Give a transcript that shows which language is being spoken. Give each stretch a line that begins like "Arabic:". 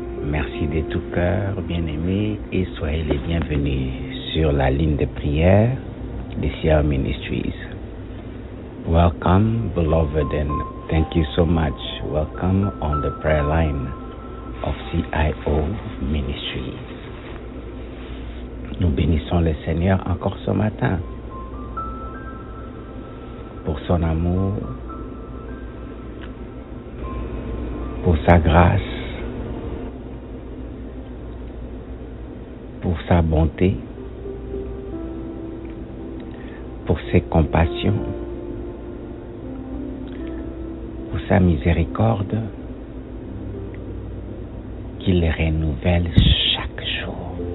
French: Merci de tout cœur, bien-aimés, et soyez les bienvenus sur la ligne de prière de CIO Ministries.
English: Welcome, beloved, and thank you so much. Welcome on the prayer line of CIO Ministries.
French: Nous bénissons le Seigneur encore ce matin pour son amour, pour sa grâce, pour sa bonté, pour ses compassions, pour sa miséricorde qu'il renouvelle chaque jour.